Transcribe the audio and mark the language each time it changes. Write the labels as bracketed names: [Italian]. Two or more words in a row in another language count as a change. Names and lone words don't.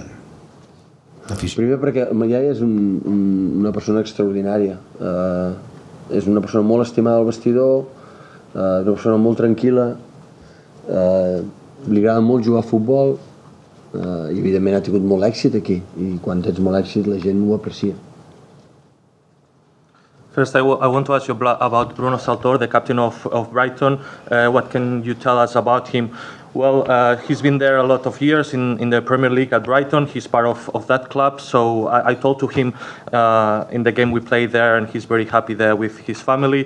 [Catalan] Primer perquè el Yaya és una persona extraordinària, és una persona molt estimada al vestidor, una persona molt tranquil·la, li agrada molt jugar a futbol, i evidentment ha tingut molt èxit aquí, i quan tens molt èxit la gent ho aprecia. [English] First, I want to ask you about Bruno Saltor, the captain of Brighton. What can you tell us about him? Well, he's been there a lot of years in the Premier League at Brighton. He's part of that club. So I told to him in the game we played there, and he's very happy there with his family.